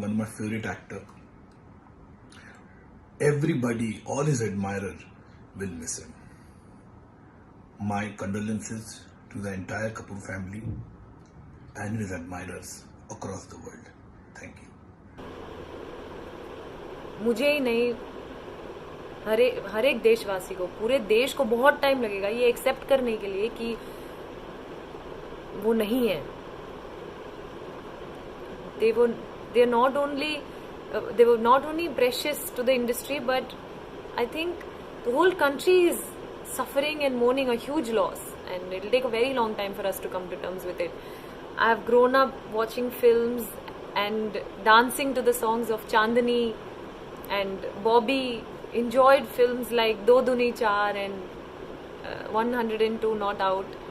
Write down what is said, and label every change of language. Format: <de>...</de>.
<en>One of my favorite actor. Everybody, all his admirers will miss him. My condolences to the entire Kapoor family and his admirers across the world. Thank you.</en> <hi>मुझे ही नहीं, हर एक देशवासी को, पूरे देश को बहुत टाइम लगेगा ये एक्सेप्ट करने के लिए कि वो नहीं है.</hi> <en>They were not only precious to the industry, but I think the whole country is suffering and mourning a huge loss, and it'll take a very long time for us to come to terms with it. I've grown up watching films and dancing to the songs of Chandani, and Bobby enjoyed films like Do Duni Char and 102 Not Out.</en>